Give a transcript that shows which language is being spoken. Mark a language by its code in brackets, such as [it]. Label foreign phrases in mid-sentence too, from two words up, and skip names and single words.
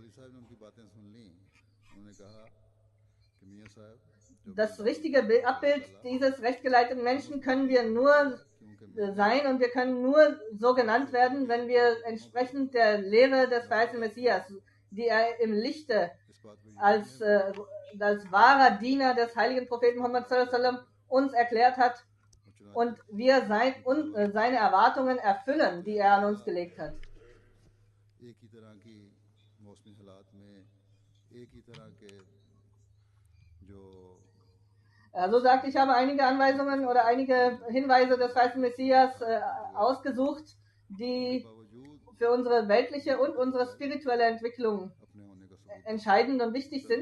[de] Das richtige Abbild dieses rechtgeleiteten Menschen können wir nur sein und wir können nur so genannt werden, wenn wir entsprechend der Lehre des verheißenen Messias, die er im Lichte als wahrer Diener des heiligen Propheten Muhammad [ar] صلى الله عليه وسلم [de] uns erklärt hat und wir seine Erwartungen erfüllen, die er an uns gelegt hat. So sagt, ich habe einige Anweisungen oder einige Hinweise des verheißenen Messias ausgesucht, die für unsere weltliche und unsere spirituelle Entwicklung entscheidend und wichtig sind.